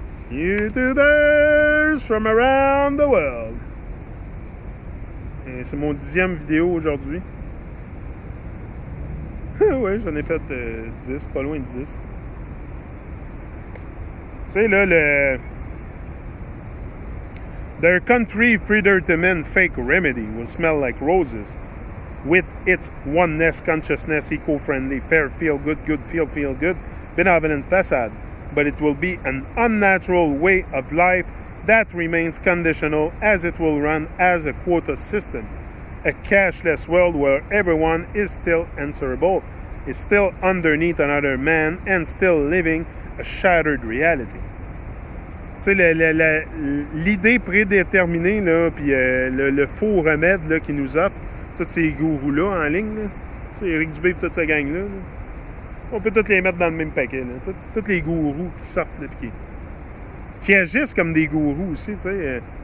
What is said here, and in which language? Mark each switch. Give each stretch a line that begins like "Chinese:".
English: YouTubers from around the world.
French: C'est mon 10e vidéo aujourd'hui. Ouais, j'en ai fait 10, pas loin de 10. Tu sais, là,
English: Their country predetermined fake remedy will smell like roses. With its oneness, consciousness, eco-friendly, fair, feel good, feel good, benevolent facade. But it will be an unnatural way of life that remains conditional as it will run as a quota system. A cashless world where everyone is still answerable, is still underneath another man, and still living a shattered reality.
French: Tu sais, l'idée prédéterminée, là, puis le faux remède là, qui nous offre, tous ces gourous-là en ligne, là, tu sais, Éric Dubé et toute sa gang-là, on peut tous les mettre dans le même paquet. Tous les gourous qui sortent, là, puis qui agissent comme des gourous aussi, tu sais.